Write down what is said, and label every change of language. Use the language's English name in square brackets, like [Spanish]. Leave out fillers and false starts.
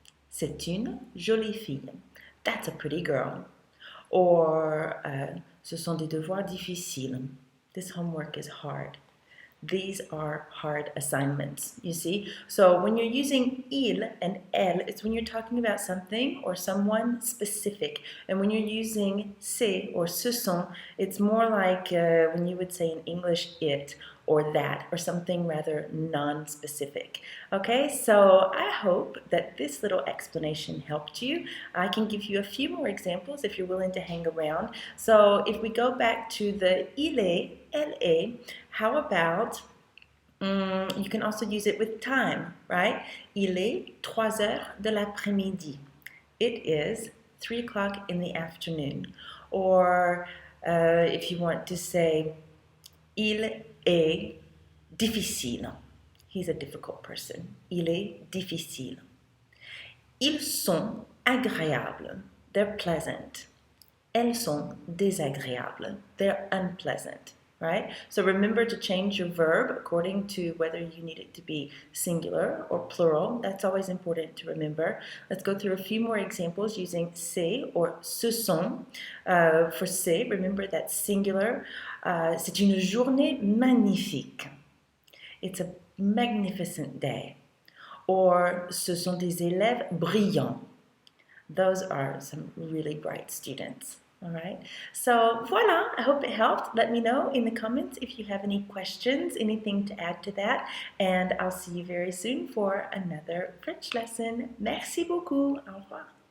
[French] C'est une jolie fille. [English] That's a pretty girl. [French] Or ce sont des devoirs difficiles. [English] This homework is hard. These are hard assignments, you see? So when you're using il and elle, it's when you're talking about something or someone specific. And when you're using c'est or ce sont, it's more like when you would say in English it or that or something rather non-specific. Okay, so I hope that this little explanation helped you. I can give you a few more examples if you're willing to hang around. So if we go back to the il est, elle est, how about, you can also use it with time, right? [French] Il est 3 heures de l'après-midi. [English] It is 3 o'clock in the afternoon. Or if you want to say, [French] il est difficile. [English] He's a difficult person. [French] Il est difficile. Ils sont agréables. [English] They're pleasant. [French] Elles sont désagréables. [English] They're unpleasant. Right? So remember to change your verb according to whether you need it to be singular or plural. That's always important to remember. Let's go through a few more examples using c'est or ce sont. For c'est, remember that's singular. [French] C'est une journée magnifique. [English] It's a magnificent day. [French] Or ce sont des élèves brillants. [English] Those are some really bright students. All right, so voila, I hope it helped. Let me know in the comments if you have any questions, anything to add to that, and I'll see you very soon for another French lesson. [French] Merci beaucoup. Au revoir.